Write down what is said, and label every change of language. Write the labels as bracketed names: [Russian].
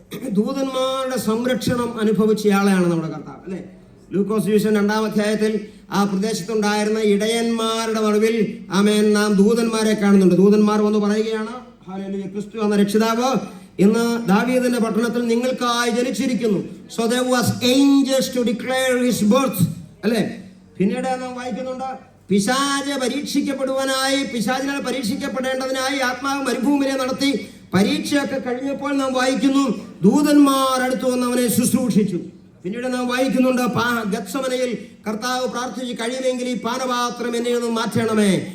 [Malayalam] ദൂതന്മാരുടെ സംരക്ഷണം അനുഭവിച്ചയാളെയാണ് നമ്മുടെ കർത്താവ്, അല്ലെ? ലൂക്കോസ് സുവിശേഷം 2-ാം അധ്യായത്തിൽ ആ പ്രദേശത്തുണ്ടായിരുന്ന ഇടയന്മാരുടെ നടുവിൽ ആമേൻ നാം ദൂതന്മാരെ കാണുന്നുണ്ട്. ദൂതന്മാർ വന്ന് പറയുകയാണ്, ഹല്ലേലൂയ, ക്രിസ്തു എന്ന രക്ഷിതാവ് ഇന്ന് ദാവീദിന്റെ പട്ടണത്തിൽ നിങ്ങൾക്കായി ജനിച്ചിരിക്കുന്നു. [English] So there was angels to declare his birth, അല്ലെ? [Malayalam] പിന്നീട് നാം വായിക്കുന്നുണ്ട്, പിശാച് പരീക്ഷിക്കപ്പെടുവാനായി, പിശാചിനാൽ പരീക്ഷിക്കപ്പെടേണ്ടതിനായി ആത്മാവ് മരുഭൂമിയെ നടത്തി. പരീക്ഷയൊക്കെ കഴിഞ്ഞപ്പോൾ നാം വായിക്കുന്നു, ദൂതന്മാർ അടുത്ത് വന്ന് അവനെ ശുശ്രൂഷിച്ചു. പിന്നീട് നാം വായിക്കുന്നുണ്ട്, ഗത്സമനയിൽ കർത്താവ് പ്രാർത്ഥിച്ച് കഴിയുമെങ്കിൽ ഈ പാനപാത്രം എന്നെ ഒന്ന് മാറ്റണമേ.